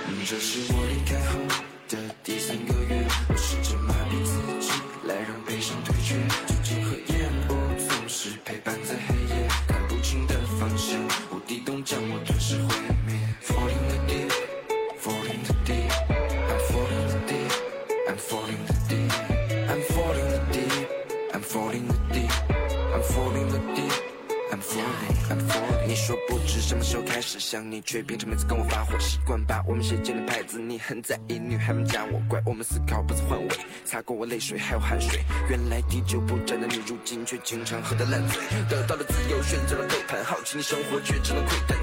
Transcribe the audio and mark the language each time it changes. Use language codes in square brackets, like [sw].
[zh] 这是我离开后的第三个月，我试着麻痹自己来让悲伤退却，酒精和烟波总是陪伴在黑夜，看不清的方向无底洞将我吞噬毁灭。 [en] Falling the deep, falling the deep, I'm falling the deep, I'm falling the deep, I'm falling the deep, I'm falling the deep, I'm falling the deep, I'm falling, I'm falling。 [zh] 你说不知什么时候开始想你，却变成每次跟我发火，习惯把我们写进了牌子。你很在意女孩们加我，怪我们思考不曾换位，擦过我泪水还有汗水。原来滴酒不沾的你，如今却经常喝得烂醉。得到了自由，选择了背叛，好奇你生活却只能窥探。